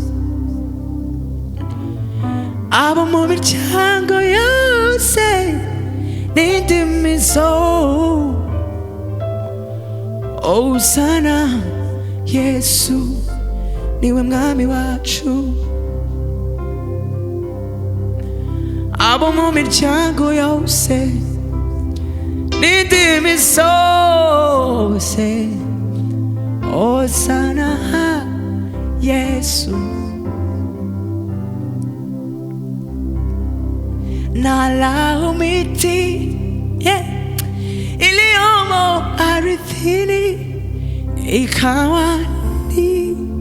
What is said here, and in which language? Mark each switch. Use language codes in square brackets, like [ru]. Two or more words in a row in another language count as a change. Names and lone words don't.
[rw] Abo mu miryango yose n'indimi zose, Hosana Yesu niwe Mwami wacu. Abo mu miryango yose n'indimi zose, Hosana Yesu. [sw] Nala miti iliyomo ardhini ikawa ni.